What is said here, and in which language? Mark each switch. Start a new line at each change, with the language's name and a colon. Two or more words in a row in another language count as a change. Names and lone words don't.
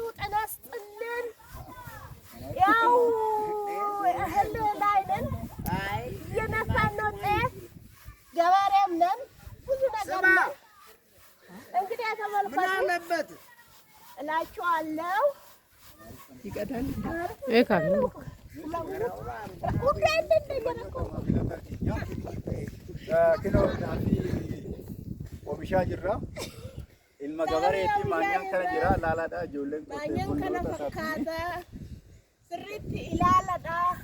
Amharic: ጤና ይስጥልን። ያው እህል ላይ ነን። እየነፋን ነው ጤፍ ገበሬም ነን። ብዙ ነገር ነው። እንግዲህ ተመልካቾች ምን አለበት እላችኋለሁ። ይቀዳል
Oromo: kilo nafi oomishaa jirra. Ilma gabareetti maanyaan kana jira laalaadha ijoolleen maanyaan kana fakkaata sirriitti ilaaladha.